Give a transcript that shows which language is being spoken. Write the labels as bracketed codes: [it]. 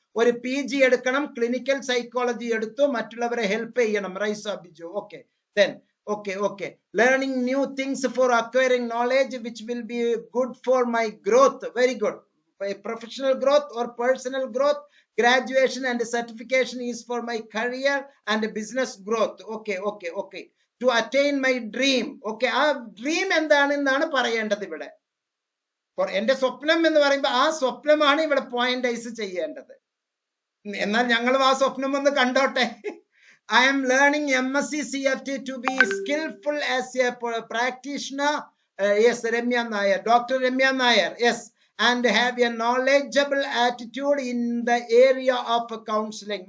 [ml] ഒരു PG എടുക്കണം, clinical psychology എടുത്തു, മറ്റുള്ളവരെ ഹെൽപ്പ് ചെയ്യണം. Rhiza Biju. [en] Okay, then okay, learning new things for acquiring knowledge which will be good for my growth. Very good. Professional growth or personal growth. Graduation and certification is for my career and business growth. Okay, to attain my dream. [ml] Okay, ആ dream എന്താണെന്നാണ് പറയേണ്ടത് ഇവിടെ. എന്റെ സ്വപ്നം എന്ന് പറയുമ്പോൾ ആ സ്വപ്നമാണ് ഇവിടെ പോയിന്റൈസ് ചെയ്യേണ്ടത്. എന്നാൽ ഞങ്ങളും ആ സ്വപ്നം ഒന്ന് കണ്ടോട്ടെ. [en] I am learning MSc CFT to be skillful as a practitioner. Yes, Ramya Nair, Dr. Ramya Nair. Yes, and have a knowledgeable attitude in the area of counseling.